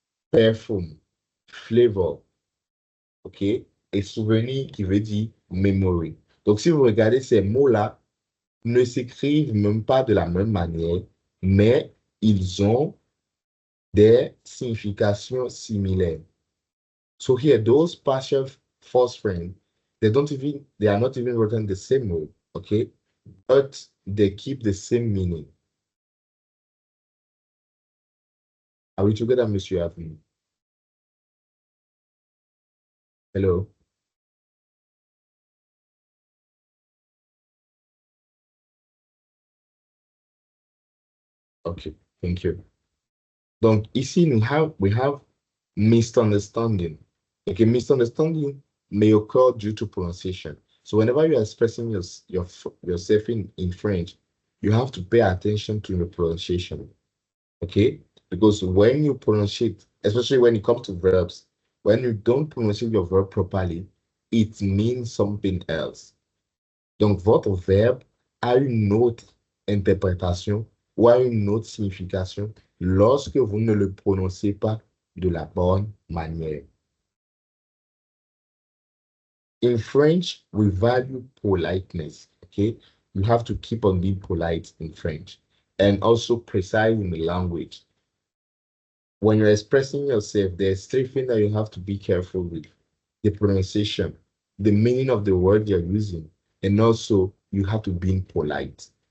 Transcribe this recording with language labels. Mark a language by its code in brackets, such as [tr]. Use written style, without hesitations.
[en] Perfume, flavor, OK? [fr] Et souvenir qui veut dire memory. Donc, si vous regardez ces mots-là, ne s'écrivent même pas de la même manière, mais ils ont des significations similaires. [en] So here, those partial false friends, they are not even written the same way, okay? But they keep the same meaning. Are we together, Monsieur Avenue? Hello? Okay, thank you. [fr] Donc, ici, [en] we have misunderstanding. Okay, misunderstanding may occur due to pronunciation. So whenever you are expressing yourself in French, you have to pay attention to the pronunciation. Okay? Because when you pronounce it, especially when it comes to verbs, when you don't pronounce your verb properly, it means something else. [fr] Donc, votre verbe a une autre interprétation ou a une autre signification lorsque vous ne le prononcez pas de la bonne manière. [en] In French, we value politeness, okay? You have to keep on being polite in French and also precise in the language. When you're expressing yourself, there's three things that you have to be careful with: the pronunciation, the meaning of the word you're using, and also you have to be polite.